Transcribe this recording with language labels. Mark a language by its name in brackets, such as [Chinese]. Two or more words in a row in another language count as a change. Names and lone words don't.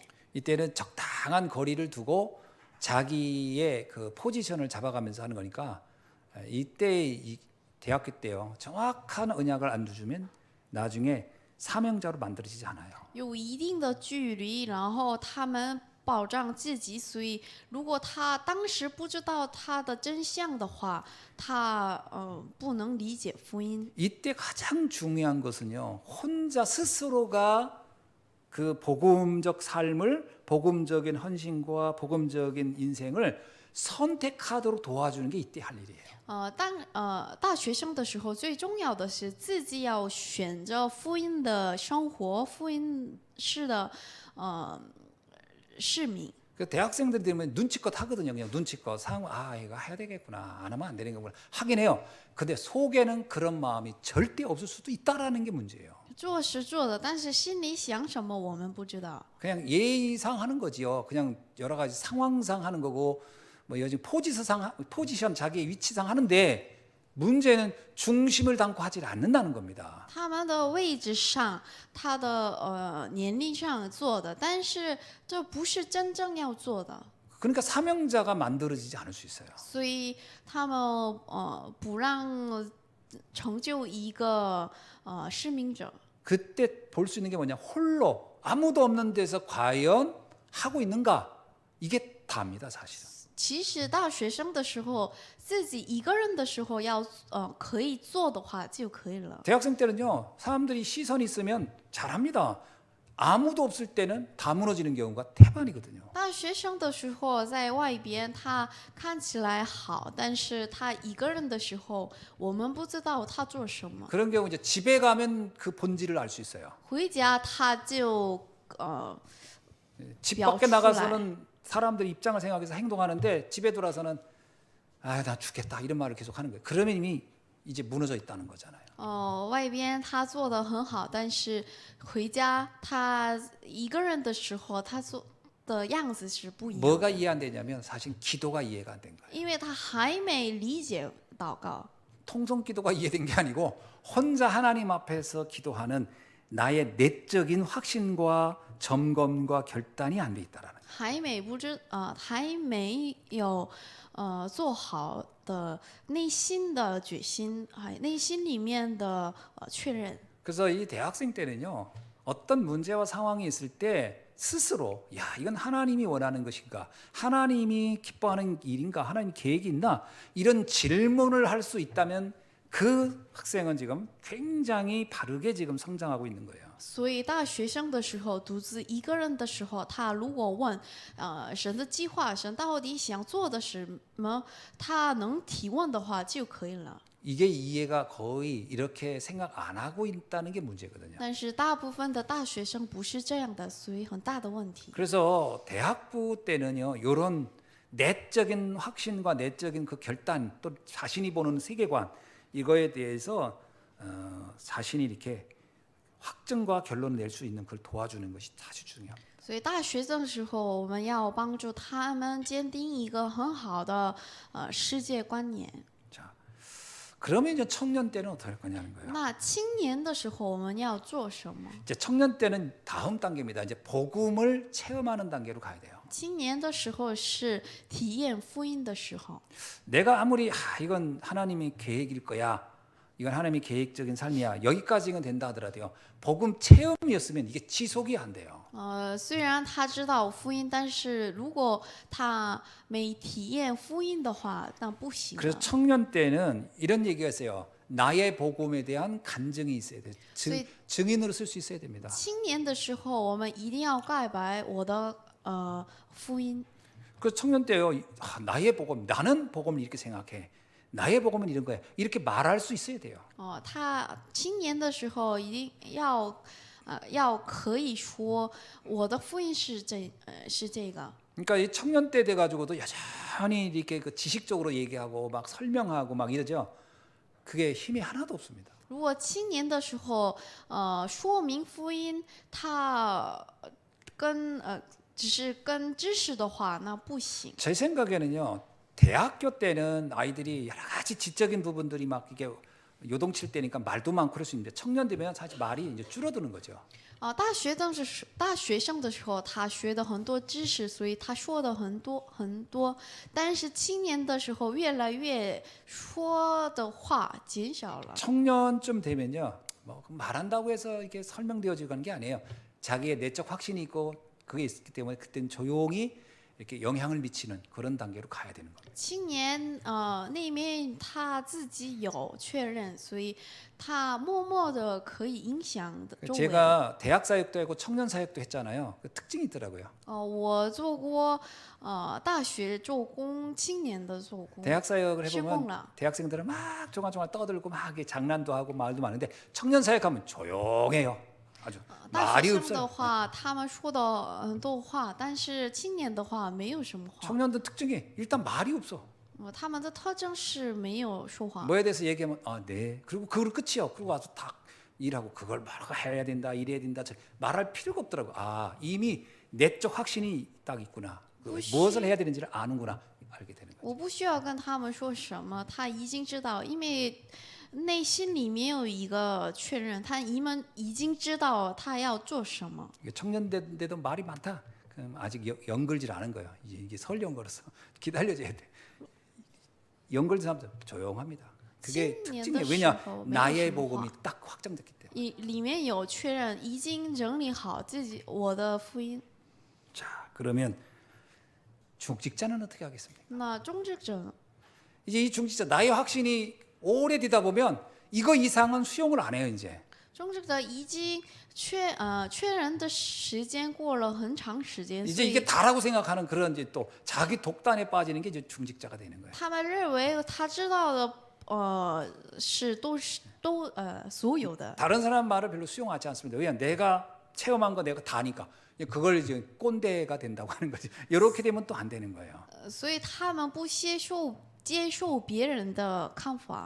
[Korean] 이때는 적당한 거리를 두고 자기의 그 포지션을 잡아가면서 하는 거니까 이때 이 대학교 때요. 정확한 언약을 안 두주면 나중에 사명자로 만들어지지 않아요. [Chinese] 有一定的距离，然后他们保障自己，所以如果他当时不知道他的真相的话，他不能理解福音。 [Korean] 이때 가장 중요한 것은요. 혼자 스스로가 그 복음적 삶을 복음적인 헌신과 복음적인 인생을 선택하도록 도와주는 게 이때 할 일이에요. [Chinese] 大学生的时候，最重要的是自己要选择福音的生活，福音式的市民。 [Korean] 그 대학생들이 되면 눈치껏 하거든요. 그냥 눈치껏 이거 해야 되겠구나. 안 하면 안 되는 거구나. 하긴 해요. 근데 속에는 그런 마음이 절대 없을 수도 있다라는 게 문제예요. [Chinese] 做是做的，但是心里想什么我们不知道。 [Korean] 그냥 예의상 하는 거지요. 그냥 여러 가지 상황상 하는 거고 뭐 요즘 포지션 자기 위치상 하는데 문제는 중심을 담고 하지 않는다는 겁니다. [Chinese] 他们的位置上，他的年龄上做的，但是这不是真正要做的， [Korean] 그러니까 사명자가 만들어지지 않을 수 있어요. [Chinese] 所以他们不让成就一个使命者。 [Korean] 그때 볼 수 있는 게 뭐냐? 홀로 아무도 없는 데서 과연 하고 있는가? 이게 답니다, 사실은. [Chinese] 其实大学生的时候，自己一个人的时候要可以做的话就可以了。 [Korean] 대학생 때는요. 사람들이 시선이 있으면 잘합니다. 아무도 없을 때는 다 무너지는 경우가 태반이거든요. [Chinese] 大学生的时候在外边，他看起来好，但是他一个人的时候，我们不知道他做什么。 [Korean] 그런 경우 이제 집에 가면 그 본질을 알 수 있어요. [Chinese] 回家他就 [Korean] 집 밖에 나가서는 사람들 입장을 생각해서 행동하는데 집에 돌아서는 나 죽겠다 이런 말을 계속 하는 거예요. 그러면 이미 이제 무너져 있다는 거잖아요. [Chinese] 外边他做的很好，但是回家他一个人的时候，他做的样子是不一样的。 [Korean] 뭐가 이해 안 되냐면 사실 기도가 이해가 안 된 거예요. [Chinese] 因为他还没理解祷告。 [Korean] 통성 기도가 이해된 게 아니고 혼자 하나님 앞에서 기도하는 나의 내적인 확신과 점검과 결단이 안 돼 있다라는 거예요. [Chinese] 还没有做好的内心的决心，内心里面的确认。 [Korean] 그래서 이 대학생 때는요. 어떤 문제와 상황이 있을 때 스스로 이건 하나님이 원하는 것인가? 하나님이 기뻐하는 일인가? 하나님 계획이 있나? 이런 질문을 할 수 있다면 그 학생은 지금 굉장히 바르게 지금 성장하고 있는 거예요. [Chinese] 所以大学生的时候，独自一个人的时候，他如果问，神的计划，神到底想做的什么，他能提问的话就可以了。 [Korean] 이게 이해가 거의 이렇게 생각 안 하고 있다는 게 문제거든요. [Chinese] 但是大部分的大学生不是这样的，所以很大的问题。 [Korean] 그래서 대학부 때는요, 이런 내적인 확신과 내적인 그 결단, 또 자신이 보는 세계관 이거에 대해서 자신이 이렇게 확증과 결론을 낼 수 있는 걸 도와주는 것이 아주 중요합니다. [Chinese] 所以大学的时候，我们要帮助他们坚定一个很好的世界观念。 [Korean] 자, 그러면 이제 청년 때는 어떻게 할 거냐는 거예요. [Chinese] 那青年的时候，我们要做什么？ [Korean] 이제 청년 때는 다음 단계입니다. 이제 복음을 체험하는 단계로 가야 돼요. [Chinese] 青年的时候是体验福音的时候。 [Korean] 내가 아무리 이건 하나님의 계획일 거야, 이건 하나님의 계획적인 삶이야, 여기까지는 된다 하더라도요, 복음 체험이었으면 이게 지속이 안 돼요. [Chinese] 虽然他知道福音，但是如果他没体验福音的话，那不行了。 [Korean] 그래서 청년 때는 이런 얘기가 있어요. 나의 복음에 대한 간증이 있어야 돼요. 증인으로 쓸 수 있어야 됩니다. [Chinese] 青年的时候，我们一定要告白我的福音。 [Korean] 그 청년 때요, 나의 복음, 나는 복음을 이렇게 생각해. 나의 복음은 이런 거야. 이렇게 말할 수 있어야 돼요. [Chinese] 他青年的时候一定要可以说我的福音是这个。 [Korean] 그러니까 이 청년 때 돼가지고도 여전히 이렇게 그 지식적으로 얘기하고 막 설명하고 막 이러죠. 그게 힘이 하나도 없습니다. [Chinese] 如果青年的时候，说明福音，他只是跟知识的话，那不行。 [Korean] 제 생각에는요, 대학교 때는 아이들이 여러 가지 지적인 부분들이 막 이게 요동칠 때니까 말도 많고 그럴 수 있는데 청년 되면 사실 말이 이제 줄어드는 거죠. [Chinese] 大学生的时候，他学的很多知识，所以他说的很多。但是青年的时候，越来越说的话减少了。 [Korean] 청년쯤 되면요, 뭐 말한다고 해서 이게 설명되어지고 하는 게 아니에요. 자기의 내적 확신이 있고 그게 있기 때문에 그때는 조용히 이렇게 영향을 미치는 그런 단계로 가야 되는 겁니다. [Chinese] 青年那面他自己有确认，所以他默默的可以影响周围。 [Korean] 제가 대학 사역도 하고 청년 사역도 했잖아요. 그 특징이 있더라고요. [Chinese] 我做过大学做工，青年的做工。 [Korean] 대학 사역을 해보면 시공라. 대학생들은 막 종알종알 떠들고 막 이렇게 장난도 하고 말도 많은데 청년 사역하면 조용해요. 아주 [Chinese] 大 [Korean] 말이 [Chinese] 学生的 [Korean] 없어요. [Chinese] 话，他们说的很多话，但是青年的话没有什么话。 [Korean] 청년들 특징이 일단 말이 없어. [Chinese] 他们的特征是没有说话。 [Korean] 뭐에 대해서 얘기하면 네. 그리고 그걸로 끝이요. 그리고 와서 다 일하고 그걸 말하고 해야 된다, 이래야 된다. 말할 필요가 없더라고. 이미 내적 확신이 딱 있구나. 무엇을 해야 되는지를 아는구나. 알게 되는 거죠. [Chinese] 我不需要跟他们说什么，他已经知道，因为内心里面有一个确认，他已经知道他要做什么。 [Korean] 청년인데도 말이 많다. 그럼 아직 연글질 않은 거예요. 이게 설 연걸어서 기다려줘야 돼. 연글진 사람들 조용합니다. 그게 특징이에요. 왜냐 나의 복음이 딱 확정됐기 때문에. [Chinese] 里面有确认，已经整理好自己我的福音。 [Korean] 자, 그러면 중직자는 어떻게 하겠습니까? [Chinese] 那中职者， [Korean] 이제 이 중직자 나의 확신이 오래되다 보면 이거 이상은 수용을 안 해요 이제. [Chinese] 中职者已经确认的时间过了很长时间， [Korean] 이제 [Chinese] 所 [Korean] 이게 [Chinese] 以 [Korean] 다라고 생각하는 그런 이제 또 자기 독단에 빠지는 게 이제 중직자가 되는 거예요. [Chinese] 他们认为他知道的都所有的。 [Korean] 다른 사람 말을 별로 수용하지 않습니다. 왜냐 내가 체험한 거 내가 다니까 그걸 이제 꼰대가 된다고 하는 거지. 이렇게 되면 또 안 되는 거예요. [Chinese] 所以他们不接受别人的看法